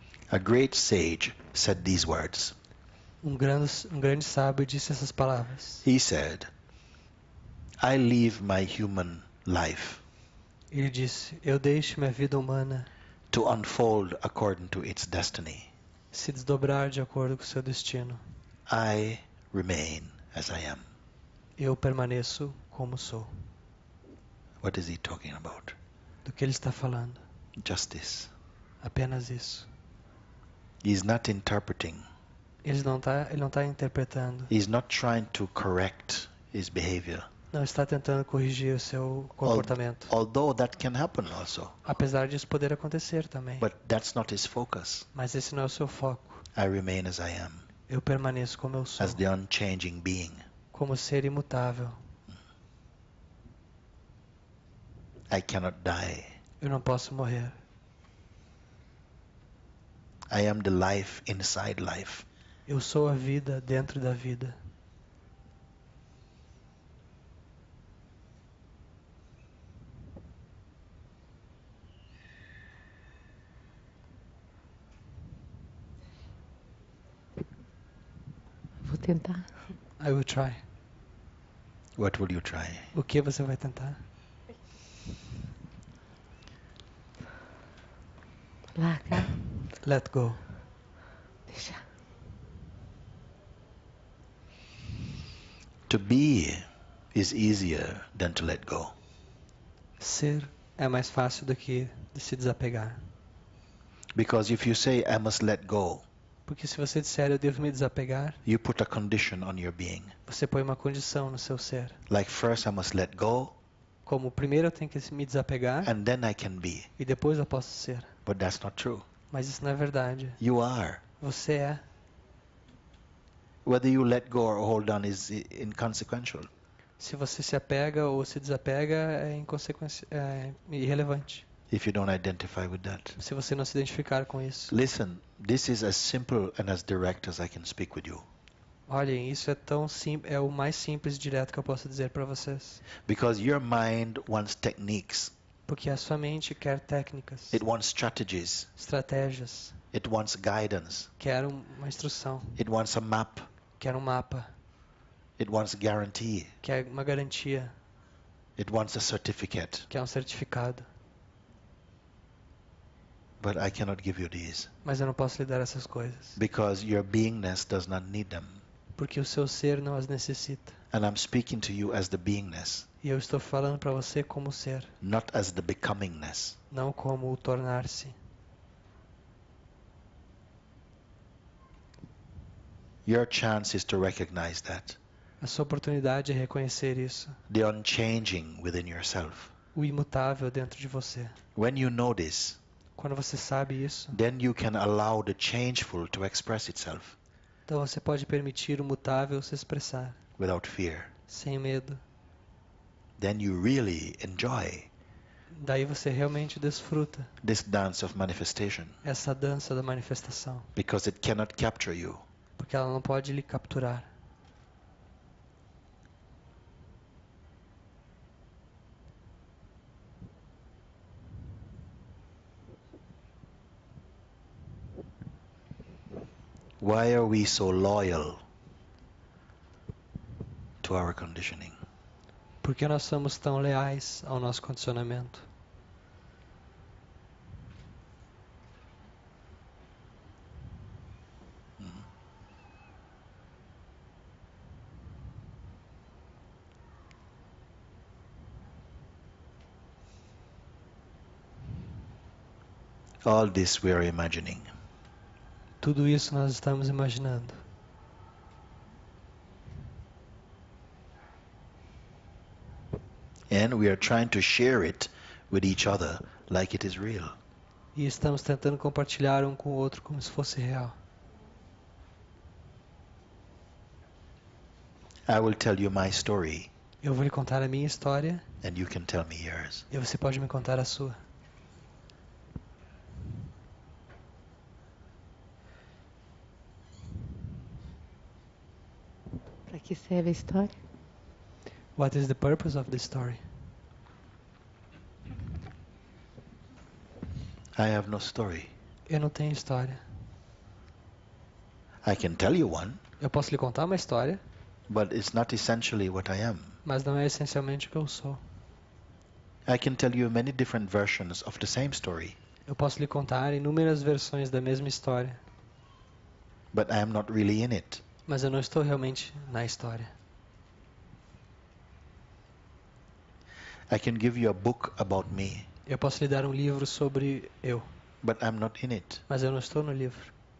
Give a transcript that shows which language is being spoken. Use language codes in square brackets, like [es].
[en] A great sage said these words. [pt] Um grande sábio disse essas palavras. [en] He said, I live my human life [pt] Ele disse: eu deixo minha vida humana [en] to unfold according to its destiny. [pt] se desdobrar de acordo com o seu destino. [en] I remain as I am. [pt] Eu permaneço como sou. [en] What is he talking about? [pt] Do que ele está falando? [en] Just this. [pt] Apenas isso. [en] He's not interpreting. [pt] Ele não está interpretando. [en] He's not trying to correct his behavior. [pt] Não está tentando corrigir o seu comportamento. [en] Although that can happen also. [pt] Apesar disso poder acontecer também. [en] But that's not his focus. [pt] Mas esse não é o seu foco. [en] I remain as I am, [pt] Eu permaneço como eu sou. [en] as the unchanging being. [pt] Como ser imutável. [en] I cannot die. [pt] Eu não posso morrer. [en] I am the life inside life. [pt] Eu sou a vida dentro da vida. Vou tentar. [en] I will try. What will you try? [pt] O que você vai tentar? Largar. [en] Let go. [pt] Deixar. [en] To be is easier than to let go. [pt] Ser é mais fácil do que de se desapegar. [en] Because if you say, I must let go, [pt] Porque se você disser eu devo me desapegar, [en] you put a condition on your being. [pt] você põe uma condição no seu ser. [en] Like first I must let go, [pt] Como primeiro eu tenho que me desapegar [en] and then I can be. [pt] e depois eu posso ser. [en] But that's not true. [pt] Mas isso não é verdade. [en] You are. [pt] Você é. [en] Whether you let go or hold on is inconsequential. [pt] Se você se apega ou se desapega é irrelevante. [en] if you don't identify with that. [pt] se você não se identificar com isso. [en] Listen, this is as simple and as direct as I can speak with you. [pt] Olhem, isso é tão simples, é o mais simples e direto que eu posso dizer para vocês. [en] Because your mind wants techniques. [pt] Porque a sua mente quer técnicas, [en] It wants strategies. [pt] estratégias, [en] It wants guidance. [pt] quer uma instrução, [en] It wants a map. [pt] quer um mapa, [en] It wants guarantee. [pt] quer uma garantia, [en] It wants a certificate. [pt] quer um certificado. [en] But I cannot give you these. [pt] Mas eu não posso lhe dar essas coisas. [en] Because your beingness does not need them. [pt] Porque o seu ser não as necessita. [en] And I'm speaking to you as the beingness, [pt] E eu estou falando para você como ser, [en] not as the becomingness. [pt] não como o tornar-se. [en] Your chance is to recognize that. [pt] A sua oportunidade é reconhecer isso. [en] The unchanging within yourself. [pt] O imutável dentro de você. [en] When you know this, [pt] Quando você sabe isso, [en] then you can allow the changeful to express itself [pt] então você pode permitir o mutável se expressar, [en] without fear. [pt] sem medo. [en] Then you really enjoy [pt] Daí você realmente desfruta [en] this dance of manifestation [pt] essa dança da manifestação. [en] because it cannot capture you. [pt] Porque ela não pode lhe capturar. [en] Why are we so loyal to our conditioning? [pt] Por que nós somos tão leais ao nosso condicionamento? [en] All this we are imagining. [pt] Tudo isso nós estamos imaginando. [en] And we are trying to share it with each other like it is real. [pt] E estamos tentando compartilhar um com o outro como se fosse real. [en] I will tell you my story [pt] Eu vou lhe contar a minha história [en] and you can tell me yours. [pt] e você pode me contar a sua. Para que serve a história? [en] What is the purpose of the story? I have no story. [pt] Eu não tenho história. [en] I can tell you one, [pt] Eu posso lhe contar uma história, [en] but it's not essentially what I am. [pt] mas não é essencialmente o que eu sou. [en] I can tell you many different versions of the same story, [pt] Eu posso lhe contar inúmeras versões da mesma história, [en] but I am not really in it. [pt] mas eu não estou realmente na história. [en] I can give you a book about me, [pt] Eu posso lhe dar um livro sobre eu, [en] but I'm not in it. [pt] mas eu não estou no livro.